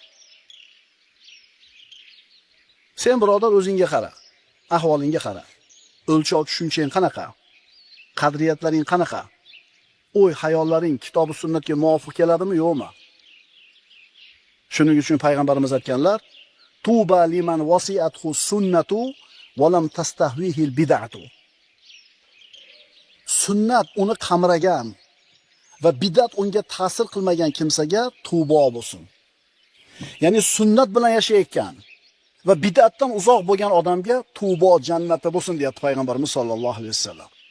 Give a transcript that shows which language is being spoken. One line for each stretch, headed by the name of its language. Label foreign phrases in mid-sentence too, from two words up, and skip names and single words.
Uzbek: Sen birodar o'zingga qara, ahvolingga qara. O'lchov tushunchang qanaqa? Qadriyatlaring qanaqa? O'y, hayollaring kitob-u sunnatga muvofiq keladimi, yo'qmi? Shuning uchun payg'ambarimiz aytganlar:
Arabic: "طوبى لمن وسعته السنة ولم تستهوه البدعة."
Uzbek: Sunnat uni qamragan va bid'at unga ta'sir qilmagan kimsaga tubo bo'lsin. Ya'ni sunnat bilan yashayotgan va bid'atdan uzoq bo'lgan odamga tubo jannati bo'lsin deyapti payg'ambarimiz
Arabic: صلى الله عليه وسلم.